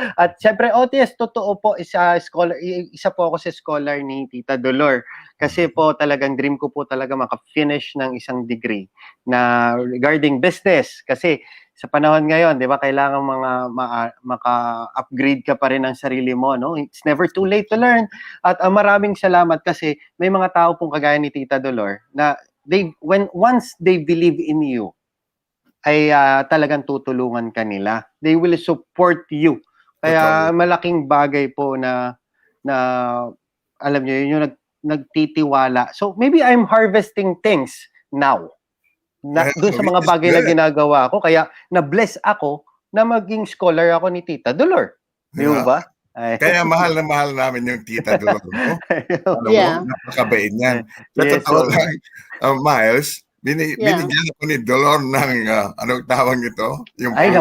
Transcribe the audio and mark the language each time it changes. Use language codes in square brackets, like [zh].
[tl] At syempre, yes, totoo po, isa po ako sa scholar ni Tita Dolor. Kasi po talagang dream ko po talaga maka-finish ng isang degree na regarding business. Kasi sa panahon ngayon, 'di ba, kailangan maka-upgrade ka pa rin ng sarili mo, no? [en] It's never too late to learn. [tl] At maraming salamat kasi may mga tao pong kagaya ni Tita Dolor na [en] once they believe in you, [tl] ay talagang tutulungan ka nila. [en] They will support you. [tl] Kaya malaking bagay po na alam niyo yun, yung nagtitiwala. [en] So maybe I'm harvesting things now. [tl] Doon sa mga bagay na ginagawa ko, kaya na-bless ako na maging scholar ako ni Tita Dolor. Di ba? Kaya mahal na mahal namin yung Tita Dolor mo. Napakabait niyan. Sa totoo lang, Miles, binigyan ako ni Dolor ng, anong tawag ito? Yung